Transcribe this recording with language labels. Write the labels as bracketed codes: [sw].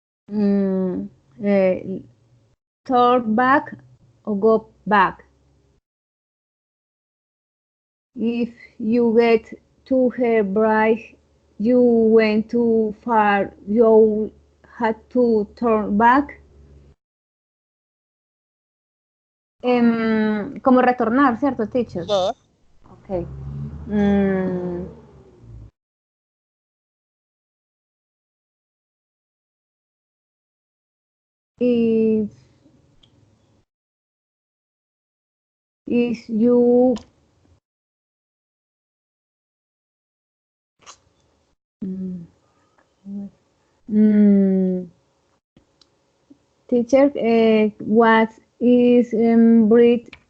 [en] Mm, eh, turn back or go back. If you get to her bride, you went too far, you had to turn back. [es] Como retornar, ¿cierto, teacher? [en] Yes. Ok. Mm, if, if you mm, mm, teacher, what is bridge?